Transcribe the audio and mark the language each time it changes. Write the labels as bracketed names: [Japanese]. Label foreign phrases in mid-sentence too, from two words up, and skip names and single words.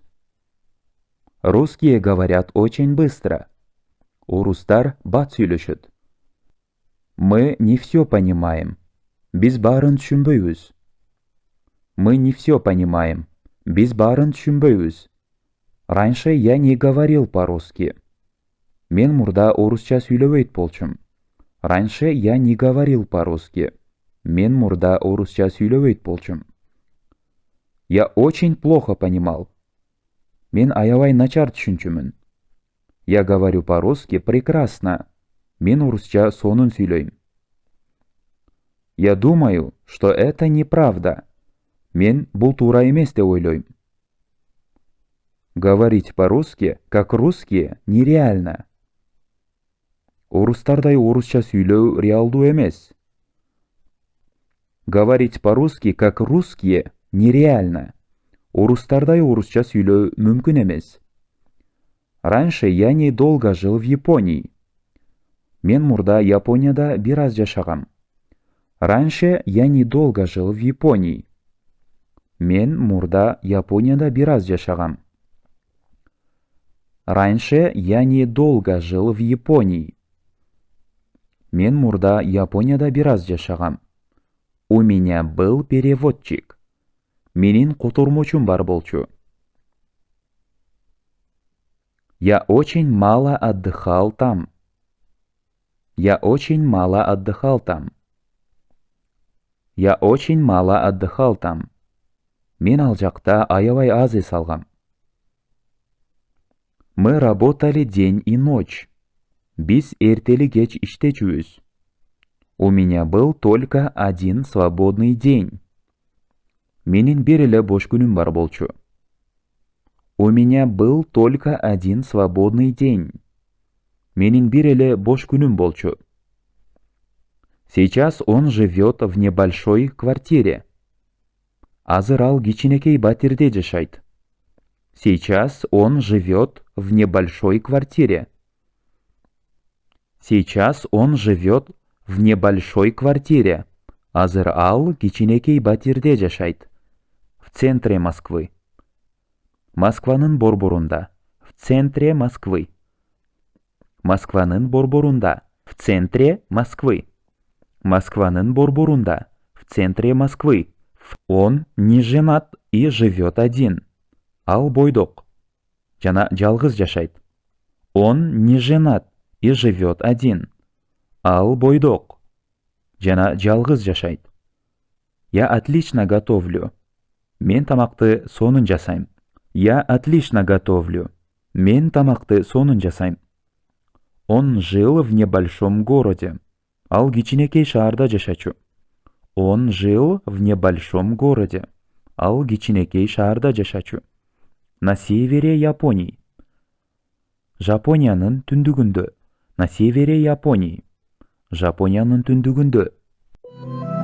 [Russian] Русские говорят очень быстро. [Kazakh] Орыстар бат сөйлешет. [Russian] Мы не все понимаем. [Kazakh] Біз барын түсінбейміз. [Russian] Мы не все понимаем. [Kazakh] Біз барын түсінбейміз. [Russian] Раньше я не говорил по-русски. [Kyrgyz] Мен мурда орысча сөйлебейт болчум. [Russian] Раньше я не говорил по-русски. [Kyrgyz] Мен мурда орысча сөйлебейт болчум. [Russian] Я очень плохо понимал. [Kyrgyz] Мен аябай начар түшүнчүмүн. [Russian] Я говорю по-русски прекрасно. [Kyrgyz] Мен орысча сонун сөйлөйм. [Russian] Я думаю, что это неправда. [Kyrgyz] Мен бул туура эмес деп ойлойм. [Russian] Говорить по-русски, как русские, нереально. [Kyrgyz] Орыстардай орысча сөйлөө реалдуу эмес. [Russian] Говорить по-русски, как русские, нереально. [Kyrgyz] Орыстардай орысча сөйлөө мүмкүн эмес. [Russian] Раньше я недолго жил в Японии. [Kyrgyz] Мен мурда Японияда бир аз жашагам. [Russian] Раньше я недолго жил в Японии. [Kyrgyz] Мен мурда Японияда бир аз жашагам. [Russian] Раньше я недолго жил в Японии. [Kyrgyz] Мен мурда Японияда бир аз жашагам. [Russian] У меня был переводчик. [Kyrgyz] Менин котурмучум бар болчу. [Russian] Я очень мало отдыхал там. Я очень мало отдыхал там. Я очень мало отдыхал там. [Kyrgyz] Мен ал жакта аябай аз эс алгам. [Russian] Мы работали день и ночь. [Kyrgyz] Биз эртели кеч иштечүбүз. [Russian] У меня был только один свободный день. [Kyrgyz] Менин бир эле бош күнүм бар болчу. [Russian] У меня был только один свободный день. [Kyrgyz] Менин бир эле бош күнүм болчу. [Russian] Сейчас он живет в небольшой квартире. [Kyrgyz] Азыр ал кичинекей батирде жашайт. [Russian] Сейчас он живет в небольшой квартире. Сейчас он живет в небольшой квартире. [Kyrgyz] Азыр ал кичинекей батирде жашайт. [Russian] В центре Москвы. [Kyrgyz] Москванын борборунда. [Russian] В центре Москвы. [Kyrgyz] Москванын борборунда. [Russian] В центре Москвы. [Kyrgyz] Москванын борборунда. [Russian] В центре Москвы. Он не женат и живет один. [Kyrgyz] Ал бойдок. Жана жалгыз жашайт. [Russian] Он не женат и живет один. [Kyrgyz] Ал бойдок. Жана жалгыз жашайт. [Russian] Я отлично готовлю. [Kyrgyz] Мен тамакты сонун жасайм. [Russian] Я отлично готовлю. [Kyrgyz] Мен тамакты сонун жасайм. [Russian] Он жил в небольшом городе. [Kyrgyz] Ал кичинекей шаарда жашачу. [Russian] Он жил в небольшом городе. [Kyrgyz] Ал кичинекей шаарда жашачу. [Russian] На севере Японии. [Kyrgyz] Жапониянын түндүгүндө. [Russian] На севере Японии. [Kyrgyz] Жапониянын түндүгүндө.